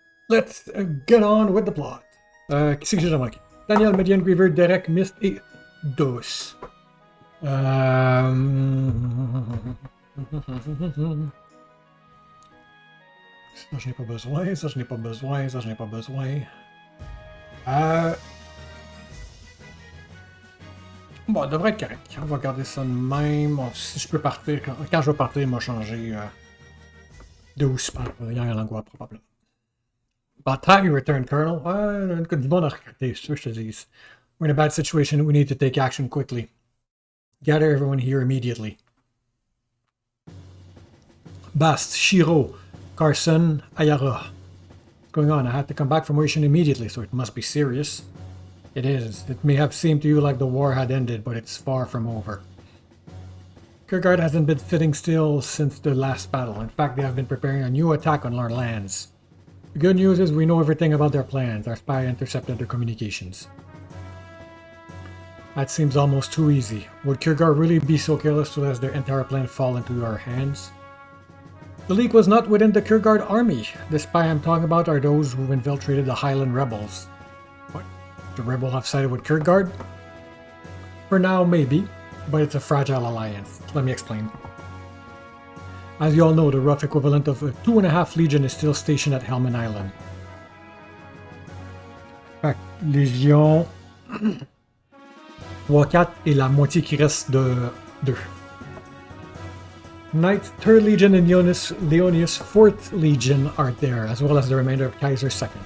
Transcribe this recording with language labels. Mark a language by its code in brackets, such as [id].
[en] Let's get on with the plot. [fr] Qui c'est que j'ai déjà manqué? Daniel, Median, Griever, Derek, Mist et Dos. Ça, je n'ai pas besoin, ça, je n'ai pas besoin, ça, je n'ai pas besoin. Bon, ça devrait être correct. On va garder ça de même. Si je peux partir, quand je vais partir, il m'a changé de où je parle. Il y a un langage probablement. [en] About time you return, Colonel. [fr] Ouais, du bon à recruter, c'est sûr que je te dis. [en] We're in a bad situation. We need to take action quickly. Gather everyone here immediately. Bast, Shiro, Carson, Ayara. What's going on? I had to come back from Ocean immediately, so it must be serious. It is. It may have seemed to you like the war had ended, but it's far from over. Kierkegaard hasn't been sitting still since the last battle. In fact, they have been preparing a new attack on our lands. The good news is we know everything about their plans. Our spy intercepted their communications. That seems almost too easy. Would Kierkegaard really be so careless to let their entire plan fall into our hands? The leak was not within the Kierkegaard army. The spy I'm talking about are those who infiltrated the Highland rebels. What? The rebel have sided with Kierkegaard? For now, maybe, but it's a fragile alliance. Let me explain. As you all know, the rough equivalent of a 2.5 Legion is still stationed at Helman Island. [fr] Fait que Légion 3-4 et la moitié qui reste de 2. [en] 9th, 3rd Legion and Leonius 4th Legion are there, as well as the remainder of Kaiser's 2nd.